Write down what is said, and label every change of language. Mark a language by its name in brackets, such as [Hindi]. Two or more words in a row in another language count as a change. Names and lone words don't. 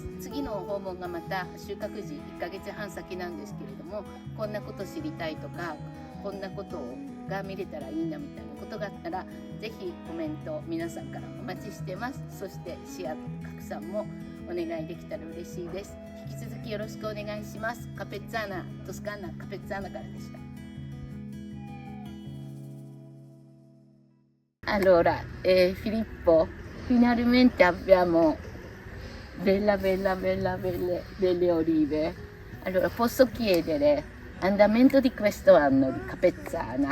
[Japanese] 次の訪問がまた収穫時1ヶ月半先なんですけれども、こんなこと知りたいとか、こんなことが見れたらいいなみたいなことがあったら、ぜひコメント皆さんからお待ちしてます。そしてシェア拡散もお願いできたら嬉しいです。引き続きよろしくお願いします。カペッツァーナ、トスカーナカペッツァーナからでした。 [Italian] Allora, Filippo, finalmente abbiamo belle olive. Allora, posso chiedere andamento di questo anno di Capezzana?